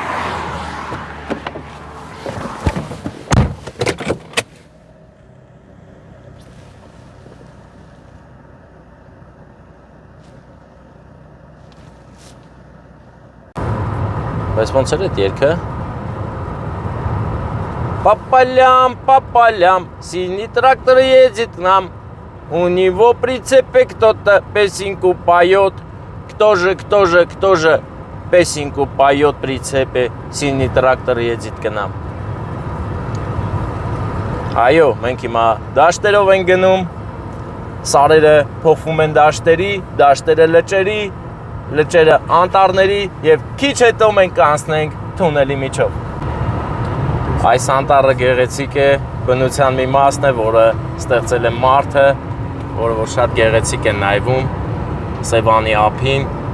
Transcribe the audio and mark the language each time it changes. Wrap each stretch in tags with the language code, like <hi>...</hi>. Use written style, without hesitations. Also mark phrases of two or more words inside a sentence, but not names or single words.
<hy>Բայց ոնց էր այդ երգը։</hy> <ru>Папалям, синий трактор едет к нам, у него прицепе кто-то песенку поет. Кто же, песенку поет прицепе, синий трактор едет к нам։</ru> <hy>Այո, մենք հիմա դաշտերով ենք գնում, սարերը փոխվում են դաշտերի, դաշտերը լճերի, լճերը անտառների եւ քիչ հետո մենք կանցնենք թունելի միջով։ Այս անտառը գեղեցիկ է, բնության մի մասն է, որը ստեղծել է մարդը, որը որ շատ գեղեցիկ է նայվում Սևանի ափին։</hy>